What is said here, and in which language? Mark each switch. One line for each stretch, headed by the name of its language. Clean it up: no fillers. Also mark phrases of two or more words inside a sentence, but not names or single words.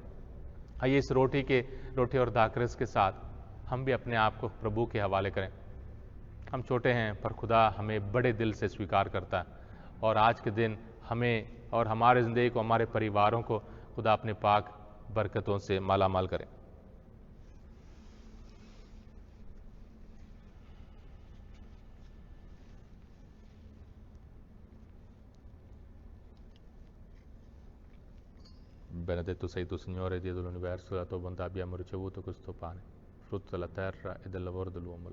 Hindi: आइए इस रोटी और दाखरस के साथ हम भी अपने आप को प्रभु के हवाले करें। हम छोटे हैं, पर खुदा हमें बड़े दिल से स्वीकार करता है। और आज के दिन हमें और हमारे ज़िंदगी को, हमारे परिवारों को खुदा अपने पाक बरकतों से मालामाल करें।
Italian: Benedetto sei tu, Signore, Dio dell'universo, la tua bontà abbiamo ricevuto questo pane, frutto della terra e del lavoro dell'uomo.